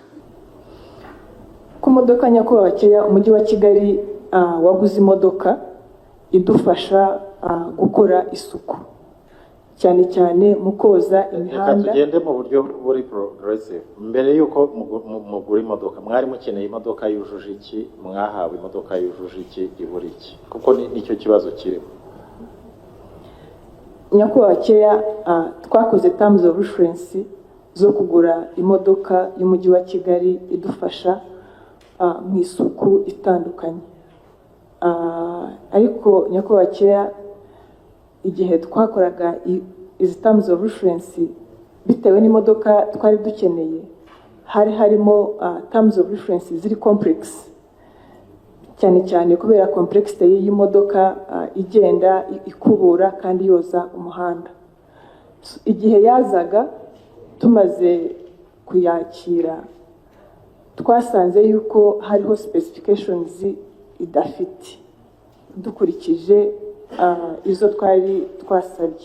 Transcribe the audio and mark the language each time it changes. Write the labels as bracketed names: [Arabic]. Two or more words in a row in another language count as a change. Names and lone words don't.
[Kinyarwanda] Ku modoka nyakubahwa Chair, umujyi wa Kigali waguze imodoka idufasha gukora isuku cyane cyane mu koza imihanda. Tugende mu buryo buri progressive. Mbere yuko mugura imodoka, mwari mukeneye imodoka yujuje iki, mwahawe imodoka yujuje iki, ibura iki? Kuko nicyo kibazo kirimo. Nyakubahwa Chair, twakoze [English] terms of reference [Kinyarwanda] zo kugura imodoka y'umujyi wa Kigali idufasha mu isuku itandukanye. Ariko nyakubahwa Chair, igihe twakoraga izi [English] terms of reference [Kinyarwanda] bitewe n'imodoka twari dukeneye, hari harimo [English] terms of reference [Kinyarwanda] ziri complex cyane kubera complexity y'imodoka igenda ikubura kandi yoza umuhanda. Igihe yazaga tumaze kuyakira twasanze yuko hariho specifications idafite dukurikije izo twari twasabye.